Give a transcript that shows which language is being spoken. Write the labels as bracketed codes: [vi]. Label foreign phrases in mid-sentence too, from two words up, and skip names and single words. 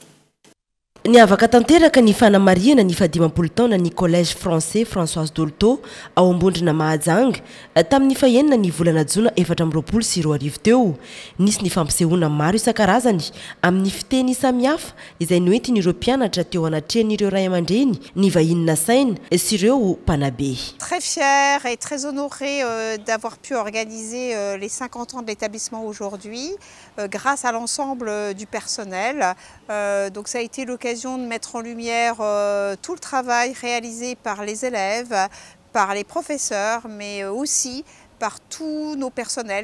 [mg] Ny avaka tanteraka ny fanamariana ny 10 taona ny collège français Françoise Dolto ao ambondrina Mahajanga tamin'ny fahenina ny volana Jona 2024 teo nisy ny fampisehoana maro isan-karazany amin'ny fiteny samihafa izay noentiny ireo mpianatra teo anatrehan'ireo ray aman-dreny ny vahiny nasaina sy ireo mpanabe. [fr] Très fière et très honorée d'avoir pu organiser les 50 ans de l'établissement aujourd'hui grâce à l'ensemble du personnel. Donc ça a été l'occasion de mettre en lumière tout le travail réalisé par les élèves, par les professeurs, mais aussi par tous nos personnels.